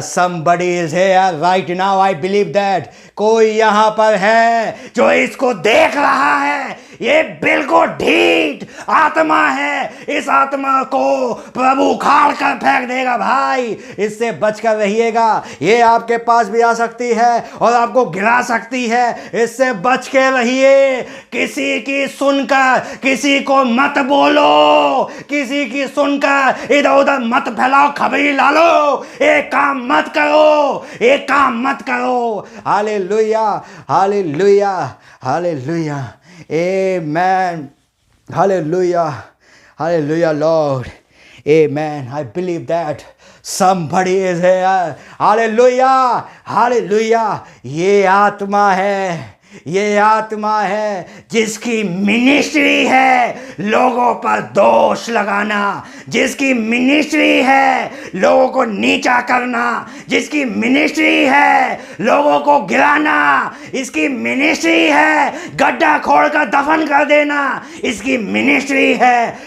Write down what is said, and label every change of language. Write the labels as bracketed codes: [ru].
[en] somebody is here right now, I believe that। [hi] कोई यहाँ पर है जो इसको देख रहा है। ये बिल्कुल ढीठ आत्मा है, इस आत्मा को प्रभु उखाड़ कर फेंक देगा। भाई इससे बचकर रहिएगा, ये आपके पास भी आ सकती है और आपको गिरा सकती है। इससे बच के रहिए। किसी की सुनकर किसी को मत बोलो, किसी की सुनकर इधर उधर मत फैलाओ, खबरी ला लो। एक काम मत करो, एक काम मत करो। Hallelujah, hallelujah, hallelujah, amen, hallelujah, hallelujah Lord, amen. [en] I believe that somebody is here। [hi] Hallelujah, hallelujah. ये आत्मा है, ये आत्मा है जिसकी मिनिस्ट्री है लोगों पर दोष लगाना, जिसकी मिनिस्ट्री है लोगों को नीचा करना, जिसकी मिनिस्ट्री है लोगों को गिराना, इसकी मिनिस्ट्री है गड्ढा खोदकर दफन कर देना, इसकी मिनिस्ट्री है।